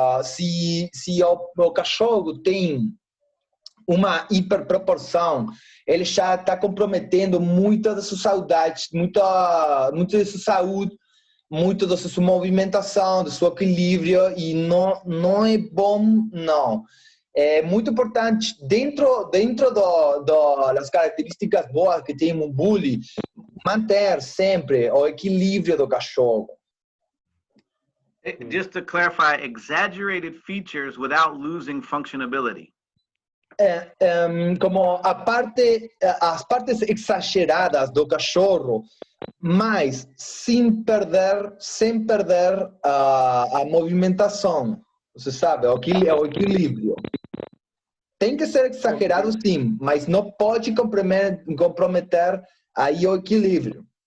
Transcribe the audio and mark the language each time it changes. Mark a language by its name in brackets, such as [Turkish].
[Portuguese] Se o cachorro tem uma hiperproporção, ele já está comprometendo muito da sua saúde, muito da sua saúde, muito da sua movimentação, do seu equilíbrio, e não é bom, não. É muito importante, dentro das características boas que tem um bully, manter sempre o equilíbrio do cachorro. [English] Just to clarify, exaggerated features without losing functionability. [Portuguese] Como as partes exageradas do cachorro, mas sem perder a movimentação, você sabe, o equilíbrio. Tem que ser exagerado, sim, mas não pode comprometer aí o equilíbrio.